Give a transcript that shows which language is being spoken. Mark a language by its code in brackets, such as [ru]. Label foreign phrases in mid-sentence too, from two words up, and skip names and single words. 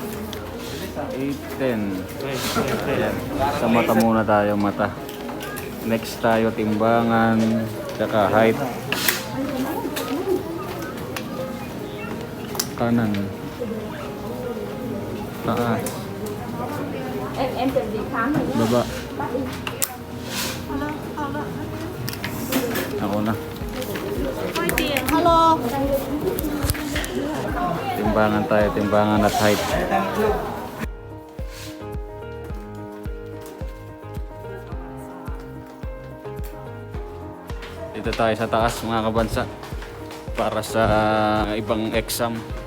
[tl] 8:10. Ayan. Sa mata muna tayo, mata. Next tayo, timbangan, tsaka height. Kanan. Taas. [vi] Em chuẩn bị khám rồi nhé. [tl] Baba. [vi] Bắt đi. [tl] Ako na. Hello. Timbangan tayo, timbangan at height. Dito tayo sa taas mga kabansa para sa ibang exam.